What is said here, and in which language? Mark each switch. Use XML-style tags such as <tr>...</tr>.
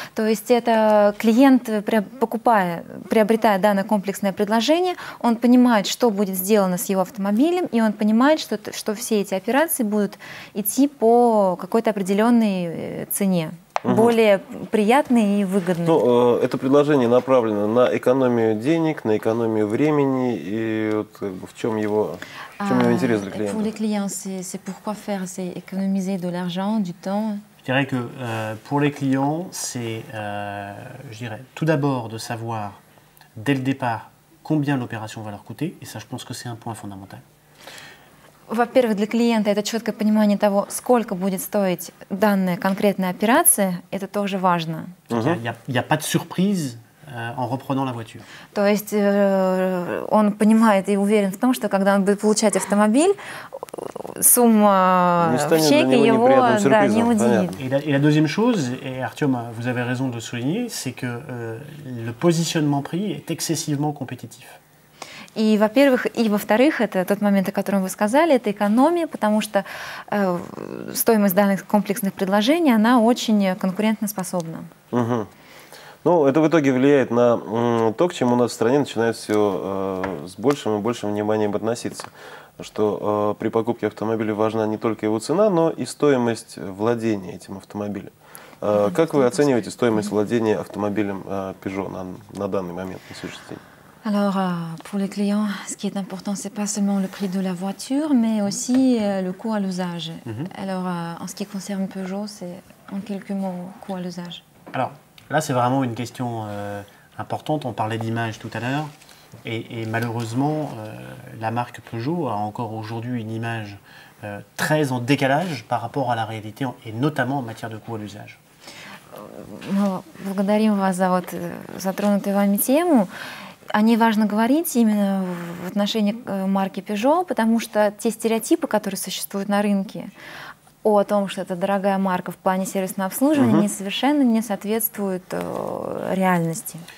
<ru>То есть это клиент, приобретая данное комплексное предложение, он понимает, что будет сделано с его автомобилем, и он понимает, что все эти операции будут идти по какой-то определенной цене, более приятной и выгодной. Ну, это предложение направлено на экономию денег, на экономию времени, и вот, в чем его интерес для клиента?</ru> <fr>Pour les clients, c'est pourquoi faire, c'est économiser de l'argent, du temps. Je dirais que pour les clients, c'est, je dirais, tout d'abord de savoir dès le départ combien l'opération va leur coûter, et ça, je pense que c'est un point fondamental.</fr> <ru>Во-первых, для клиента это четкое понимание того, сколько будет стоить данная конкретная операция, это тоже важно.</ru> <fr>Il n'y a pas de surprise en reprenant la voiture.</fr> <ru>То есть он понимает и уверен в том, что когда он будет получать автомобиль, сумма в чеке его не удивит.</ru> <fr>Et la deuxième chose, et Artyom, vous avez raison de le souligner, c'est que le positionnement prix est excessivement compétitif.</fr> <ru>И, во-первых, и во-вторых, это тот момент, о котором вы сказали, это экономия, потому что стоимость данных комплексных предложений, она очень конкурентоспособна. Ну, это в итоге влияет на то, к чему у нас в стране начинает все с большим и большим вниманием относиться. Что при покупке автомобиля важна не только его цена, но и стоимость владения этим автомобилем. Как вы оцениваете стоимость владения автомобилем Peugeot на данный момент, на сегодняшний день?</ru> <fr>Alors, pour les clients, ce qui est important, c'est pas seulement le prix de la voiture, mais aussi le coût à l'usage. Alors, en ce qui concerne Peugeot, c'est en quelques mots, coût à l'usage. Alors, là, c'est vraiment une question importante. On parlait d'image tout à l'heure. Et malheureusement, la marque Peugeot a encore aujourd'hui une image très en décalage par rapport à la réalité, et notamment en matière de coût à l'usage.</fr> <ru>Мы благодарим вас за затронутую вами тему. о ней важно говорить именно в отношении марки Peugeot, потому что те стереотипы, которые существуют на рынке, о том, что это дорогая марка в плане сервисного обслуживания, они совершенно не соответствуют реальности.</ru>